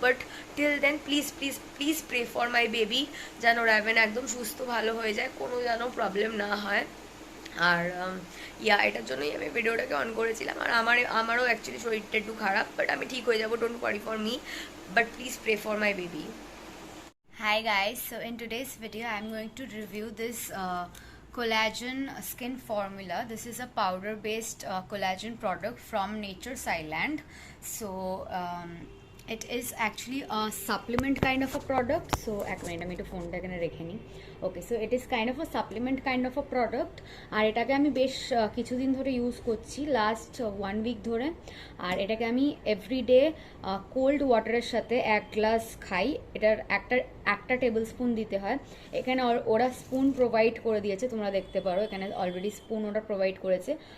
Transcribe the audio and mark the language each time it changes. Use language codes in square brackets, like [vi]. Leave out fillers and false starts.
[bn] But till then [en] please please please pray for my baby, [bn] যেন raven একদম সুস্থ ভালো হয়ে যায়, কোনো যেন প্রবলেম না হয়. আর এটার জন্যই আমি ভিডিওটাকে অন করেছিলাম. আর আমারও অ্যাকচুয়ালি শরীরটা একটু খারাপ, বাট আমি ঠিক হয়ে যাবো, [en] Don't worry for me, but please pray for my baby. Hi guys, so in today's video I'm going to review this collagen skin formula. This is a powder based collagen product from Nature's Island. So It is actually a supplement kind of a product. [bn] So এক minute আমি একটু ফোনটা এখানে রেখে নিই। ওকে, [en] So it is kind of a supplement kind of a product. [bn] আর এটাকে আমি বেশ কিছুদিন ধরে ইউজ করছি, লাস্ট 1 উইক ধরে। আর এটাকে আমি এভরিডে কোল্ড ওয়াটারের সাথে 1 গ্লাস খাই। এটার একটা টেবিল স্পুন দিতে হয়। এখানে ওরা স্পুন প্রোভাইড করে দিয়েছে, তোমরা দেখতে পারো এখানে অলরেডি স্পুন ওরা প্রোভাইড করেছে।